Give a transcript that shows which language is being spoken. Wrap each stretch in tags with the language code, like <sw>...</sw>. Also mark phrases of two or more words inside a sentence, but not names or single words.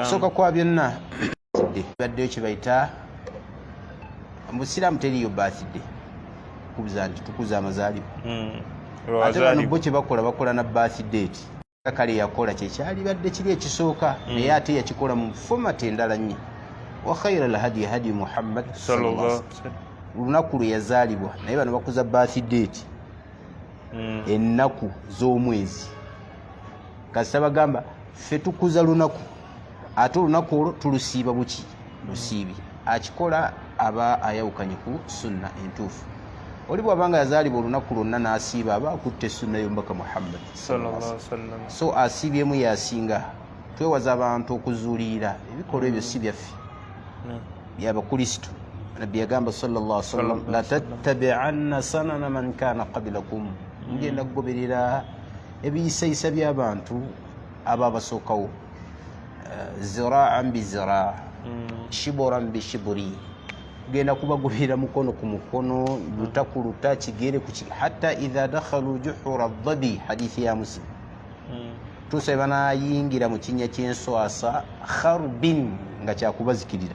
<lg>Okusooka kwa byonna baddeyo kye bayita mu Busiraamu teriyo birthday, kubuza nti tukuza amazaalibwa. Ate bano bo kye bakola na birthday ti kale yakola kyekyali badde kiri ekisooka, naye ate yakikola mu format endala nnyo.</lg> <ar>وخير الهدي هدي محمد صلى الله عليه وسلم,</ar> <lg>lunaku lwe yazaalibwa, naye bano bakuza birthday ti ennaku z'omwezi. Kasita bagamba ffe tukuza lunaku, ate olunaku olwo tulusiiba buki, lusiibi. Akikola aba ayawukanye ku sunna entuufu. Oli bw'abanga yazaalibwa olunaku lwonna n'asiiba, aba akutte sunna y'omubaka Muhammad</lg> <ar>صلى الله عليه وسلم.</ar> <lg>So asiibyemu yasinga. Twewaza abantu okuzuulira ebikolwa ebyo si byaffe, by'Abakristo. Nabbi yagamba</lg> <ar>صلى الله عليه وسلم لتتبعن سنن من كان قبلكم,</ar> <lg>mugenda kugoberera ebiyisayisa by'abantu ababasookawo.</lg> <ar>ذراعا بذراع شبرا بشبر,</ar> <lg>genda kubagoberera mukono ku mukono, luta ku luta, kigere ku kigere.</lg> <ar>حتى إذا دخلوا جحر ضب,</ar> <lg>hadithi ya Muslim, tusa banayingira mu kinnya ky'enswasa, kharbin, nga kyakubazikirira.</lg>